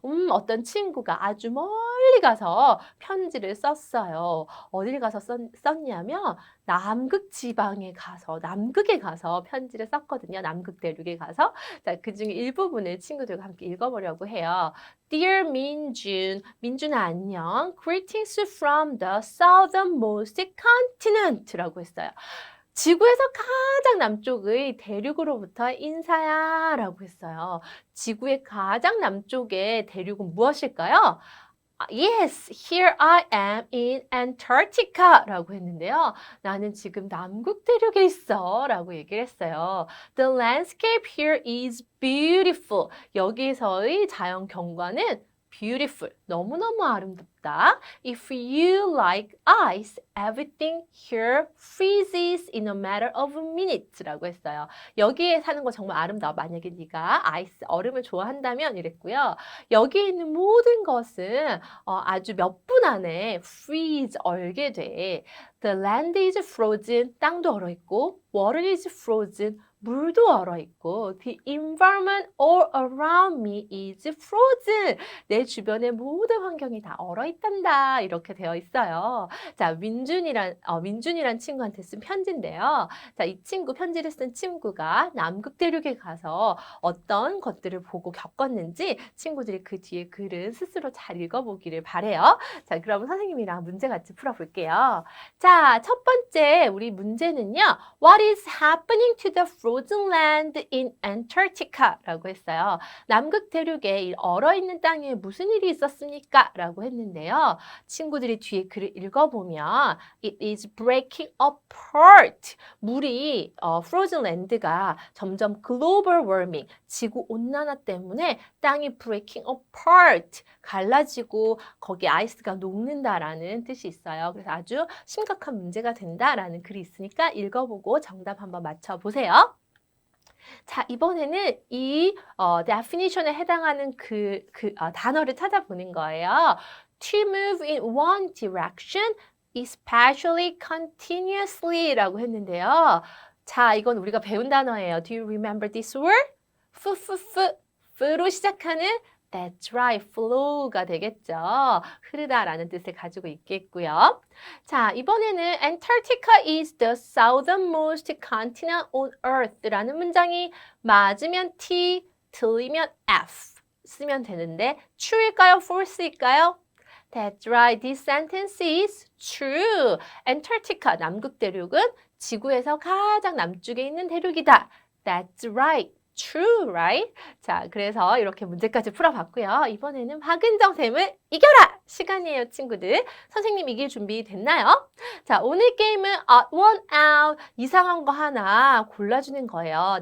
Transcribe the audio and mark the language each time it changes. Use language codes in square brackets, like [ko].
[ko] 어떤 친구가 아주 멀리 가서 편지를 썼어요. 어딜 가서 썼냐면 남극에 가서 편지를 썼거든요. 남극 대륙에 가서. 자, 그중에 일부분을 친구들과 함께 읽어보려고 해요. Dear 민준, 민준아 안녕. [en] Greetings from the southernmost continent [ko] 라고 했어요. 지구에서 가장 남쪽의 대륙으로부터 인사야 라고 했어요. 지구의 가장 남쪽의 대륙은 무엇일까요? [en] Yes, here I am in Antarctica [ko] 라고 했는데요. 나는 지금 남극 대륙에 있어 라고 얘기를 했어요. [en] The landscape here is beautiful. [ko] 여기서의 자연 경관은 beautiful. 너무너무 아름답다. [en] If you like ice, everything here freezes in a matter of minutes [ko] 라고 했어요. 여기에 사는 거 정말 아름다워. 만약에 네가 얼음을 좋아한다면 이랬고요. 여기에 있는 모든 것은 아주 몇 분 안에 freeze, 얼게 돼. [en] The land is frozen, [ko] 땅도 얼어있고 [en] water is frozen, [ko] 물도 얼어있고 [en] The environment all around me is frozen. [ko] 내 주변의 모든 환경이 다 얼어있단다. 이렇게 되어 있어요. 자, 민준이란 친구한테 쓴 편지인데요. 자, 이 친구, 편지를 쓴 친구가 남극 대륙에 가서 어떤 것들을 보고 겪었는지 친구들이 그 뒤에 글은 스스로 잘 읽어보기를 바래요. 자, 그럼 선생님이랑 문제 같이 풀어볼게요. 자, 첫 번째 우리 문제는요. [en] What is happening to the frozen land in Antarctica? [ko] 라고 했어요. 남극 대륙에 이 얼어있는 땅에 무슨 일이 있었습니까? 라고 했는데요. 친구들이 뒤에 글을 읽어보면 [en] It is breaking apart. [ko] 물이 frozen land가 점점 global warming, 지구 온난화 때문에 땅이 [en] breaking apart, [ko] 갈라지고 거기 아이스가 녹는다라는 뜻이 있어요. 그래서 아주 심각한 문제가 된다라는 글이 있으니까 읽어보고 정답 한번 맞춰보세요. 자, 이번에는 이 definition에 해당하는 단어를 찾아보는 거예요. [en] To move in one direction, especially continuously [ko] 라고 했는데요. 자, 이건 우리가 배운 단어예요. [en] Do you remember this word? [ko] f로 시작하는 [en] That's right, [ko] flow가 되겠죠. 흐르다라는 뜻을 가지고 있겠고요. 자, 이번에는 [en] Antarctica is the southernmost continent on Earth [ko] 라는 문장이 맞으면 T, 틀리면 F 쓰면 되는데 true일까요? [en] false일까요? That's right, this sentence is true. [ko] Antarctica, 남극 대륙은 지구에서 가장 남쪽에 있는 대륙이다. [en] That's right. True, right? [ko] 자, 그래서 이렇게 문제까지 풀어봤고요. 이번에는 박은정 쌤을 이겨라! 시간이에요, 친구들. 선생님 이길 준비 됐나요? 자, 오늘 게임은 [en] odd one out. [ko] 이상한 거 하나 골라주는 거예요.